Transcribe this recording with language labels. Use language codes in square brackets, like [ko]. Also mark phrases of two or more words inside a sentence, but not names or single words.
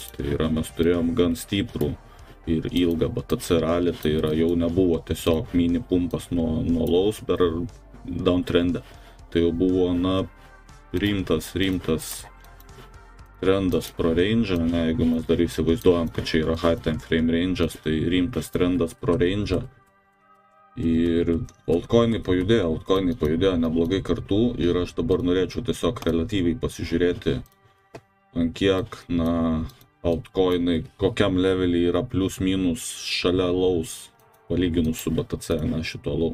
[lt] Tai yra, mes turėjom gan stiprų ir ilgą BTC rally, tai yra, jau nebuvo tiesiog mini pumpas nuo lows per downtrende. Tai jau buvo, rimtas trendas pro range, jeigu mes dar įsivaizduojam, kad čia yra [en] high time frame [lt] range'as, tai rimtas trendas pro range'ą. Ir altcoinai pajudėjo neblogai kartu ir aš dabar norėčiau tiesiog relatyviai pasižiūrėti, ant kiek, altcoinai, kokiam levelį yra plus minus šalia lows palyginus su BTC, šito low.